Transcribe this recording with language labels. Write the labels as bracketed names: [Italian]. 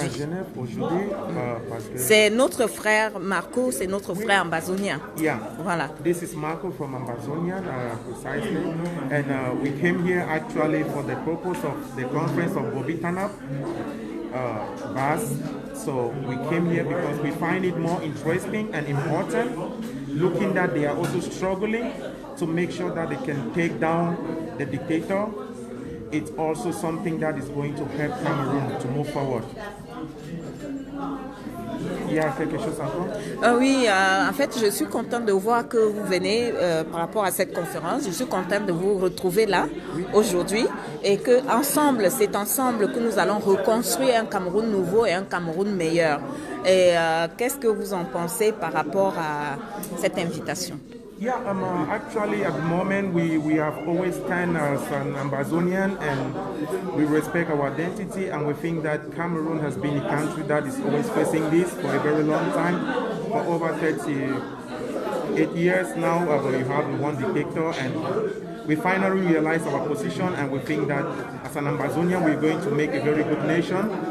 [French] À Genève aujourd'hui parce que c'est notre frère Marco, c'est notre frère ambazonien. [English] Yeah. [French] Voilà. [English] This is Marco from Ambazonia, precisely, and we came here actually for the purpose of the conference of Bobby Tanap. Bass. So we came here because we find it more interesting and important, looking that they are also struggling to make sure that they can take down the dictator. It's also something that is going to help Cameroon to move forward. [French] Il y a quelque chose encore? Oui, en fait, je suis contente de voir que vous venez par rapport à cette conférence. Je suis contente de vous retrouver là aujourd'hui et que ensemble, c'est ensemble que nous allons reconstruire un Cameroun nouveau et un Cameroun meilleur. Et qu'est-ce que vous en pensez par rapport à cette invitation? [English] Yeah, actually at the moment we have always stand as an Ambazonian and we respect our identity, and we think that Cameroon has been a country that is always facing this for a very long time. For over 38 years now, we have one dictator, and we finally realize our position, and we think that as an Ambazonian we're going to make a very good nation.